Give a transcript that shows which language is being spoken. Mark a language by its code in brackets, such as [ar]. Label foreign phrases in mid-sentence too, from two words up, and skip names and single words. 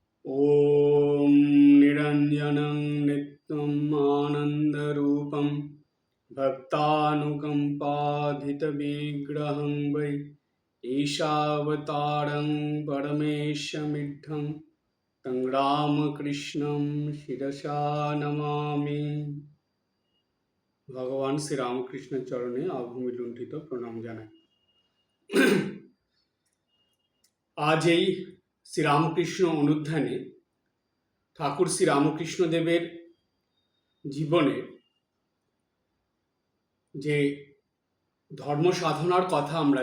[sa] ॐ निरञ्जनं नित्यम् आनन्दरूपं भक्तानुकम्पाधितविग्रहं वै ईशावतारं परमेशमिड्ढं तं रामकृष्णं शिरसा नमामि। [bn] ভগবান শ্রীরামকৃষ্ণের চরণে আভূমি লুণ্ঠিত প্রণাম জানাই। আজ এই শ্রীরামকৃষ্ণ অনুধ্যানে ঠাকুর শ্রীরামকৃষ্ণদেবের জীবনের যে ধর্ম সাধনার কথা আমরা